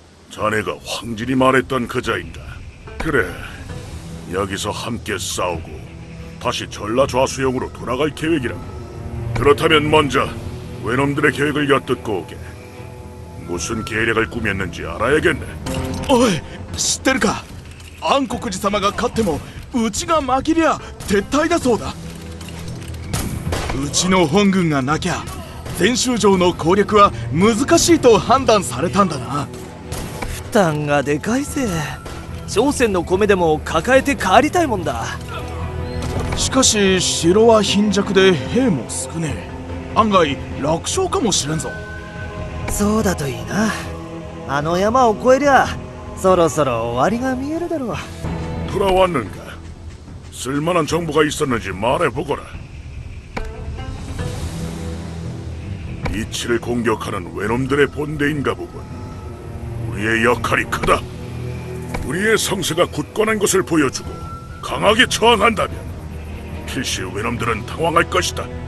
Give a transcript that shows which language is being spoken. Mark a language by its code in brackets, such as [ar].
[ko] 자네가 황진이 말했던 그자인가? 그래, 여기서 함께 싸우고 다시 전라좌수영으로 돌아갈 계획이라고. 그렇다면 먼저 외놈들의 계획을 엿듣고 오게. 무슨 계략을 꾸몄는지 알아야겠네. [ja] おい、知ってるか？暗黒寺様が勝ってもうちが負けりゃ撤退だそうだ。うちの本軍がなきゃ全州城の攻略は難しいと判断されたんだな。負担がでかいぜ。朝鮮の米でも抱えて帰りたいもんだ。しかし城は貧弱で兵も少ねえ。案外楽勝かもしれんぞ。そうだといいな。あの山を越えりゃそろそろ終わりが見えるだろう。 [ko] 돌아왔는가? 쓸만한 정보가 있었는지 말해보거라. 이치를 공격하는 외놈들의 본대인가 보군. 우리의 역할이 크다. 우리의 성세가 굳건한 것을 보여주고 강하게 저항한다면 필시 외놈들은 당황할 것이다.